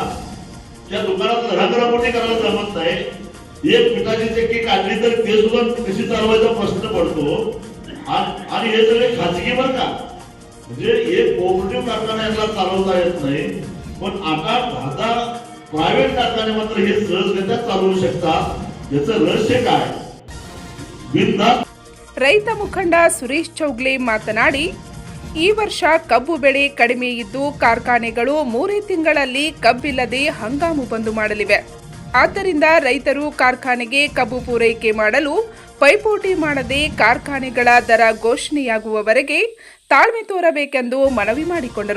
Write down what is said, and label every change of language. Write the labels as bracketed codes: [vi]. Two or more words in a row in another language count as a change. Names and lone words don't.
[mr] त्या दुकानात रंगरंगोटी करायला जमत नाही. एक पिठाची चक्की काढली तर ते सुद्धा कशी चालवायचा प्रश्न पडतो. आणि हे सगळे खाजगी बरं का, म्हणजे एक कोऑपरेटिव्ह कारखाना याला चालवता येत नाही, पण 8-10 प्रायव्हेट कारखाने मात्र हे सहजरित्या चालवू शकतात. याचं रहस्य काय? बिनधास्त. [kn] ರೈತ ಮುಖಂಡ ಸುರೇಶ್ ಚೌಗ್ಲೆ ಮಾತನಾಡಿ, ಈ ವರ್ಷ ಕಬ್ಬು ಬೆಳೆ ಕಡಿಮೆ ಇದ್ದು ಕಾರ್ಖಾನೆಗಳು 3 ತಿಂಗಳಲ್ಲಿ ಕಬ್ಬಿಲ್ಲದೆ ಹಂಗಾಮು ಬಂದು ಮಾಡಲಿವೆ. ಆದ್ದರಿಂದ ರೈತರು ಕಾರ್ಖಾನೆಗೆ ಕಬ್ಬು ಪೂರೈಕೆ ಮಾಡಲು ಪೈಪೋಟಿ ಮಾಡದೆ ಕಾರ್ಖಾನೆಗಳ ದರ ಘೋಷಣೆಯಾಗುವವರೆಗೆ ತಾಳ್ಮೆ ತೋರಬೇಕೆಂದು ಮನವಿ ಮಾಡಿಕೊಂಡರು.